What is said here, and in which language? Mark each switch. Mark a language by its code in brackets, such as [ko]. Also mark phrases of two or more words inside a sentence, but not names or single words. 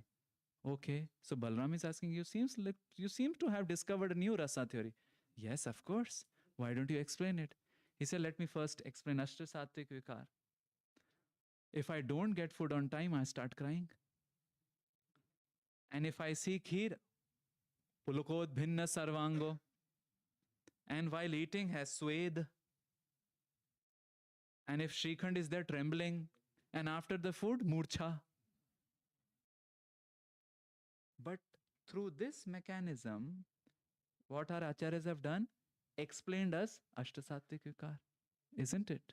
[en] Okay, so Balram is asking, you seem to have discovered a new rasa theory. Yes, of course. Why don't you explain it? He said, let me first explain [sa] अष्ट सात्त्विक विकार. [en] If I don't get food on time, I start crying. And if I see kheer, [sa] पुलुकोद् भिन्न सर्वाङ्गो, [en] and while eating has swayed, and if Shrikhand is there trembling, and after the food, murcha. But through this mechanism, what our acharyas have done, explained us [sa] अष्टसात्त्विक विकार, [en] isn't it?